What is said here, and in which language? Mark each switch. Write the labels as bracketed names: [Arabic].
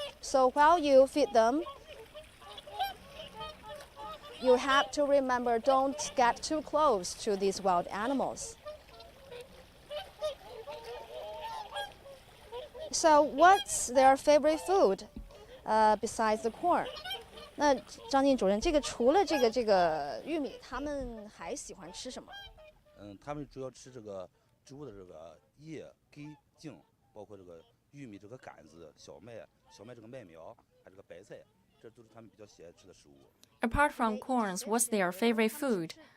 [English] So while you feed them, you have to remember, don't get too close to these wild animals. So what's their favorite food besides the corn? [Chinese] 那张静主任，这个除了这个玉米，他们还喜欢吃什么？他们主要吃这个植物的这个叶、根、茎，包括这个玉米这个杆子、小麦这个麦苗，还有这个白菜，这都是他们比较喜爱吃的食物。 [English] Apart from corns, what's their favorite food?